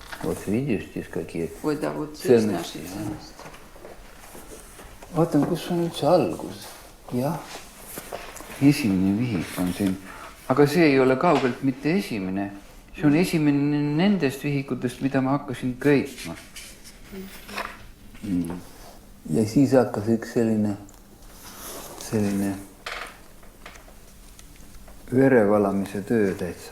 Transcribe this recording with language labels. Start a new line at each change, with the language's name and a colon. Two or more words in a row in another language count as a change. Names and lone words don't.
Russian: вот видишь, здесь какие... Ой, да, вот здесь наши ценности.
Estonian: Vaatan, kus on üldse algus. Jah, esimene vihik on siin. Aga see ei ole kaugelt mitte esimene. See on esimene nendest vihikutest, mida ma hakkasin köitma. Ja siis hakkas üks selline verevalamise töö täitsa.